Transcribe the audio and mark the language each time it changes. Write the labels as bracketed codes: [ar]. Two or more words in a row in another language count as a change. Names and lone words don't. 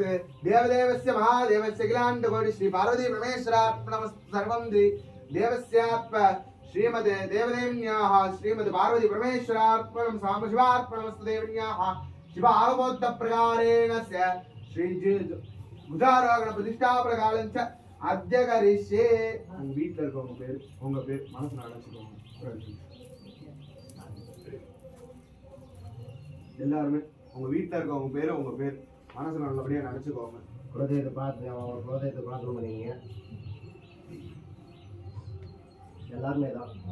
[sa] देवदेवस्य महादेवस्य अखिलाण्डकोटि श्री पार्वती परमेश्वरार्पणमस्तु सर्वं देवस्यात्म श्रीमते देवदेव्याः श्रीमते पार्वती परमेश्वरार्पणं सामशिवार्पणमस्तु देव्याः शिव आगमोक्त प्रकारेण श्री गुजारोगण प्रतिष्ठा प्रकालं च अद्य करिष्ये [ta] உங்க வீட்ல இருக்கவங்க பேர் மனசுல நினைச்சுக்கோங்க எல்லாரும் உங்க வீட்ல இருக்கவங்க பேர் உங்க பேர் மனசுல நல்லபடியா நினைச்சுக்கோங்க குலதெய்வத்தை பார்க்கணும் நீங்க எல்லாருமே தான்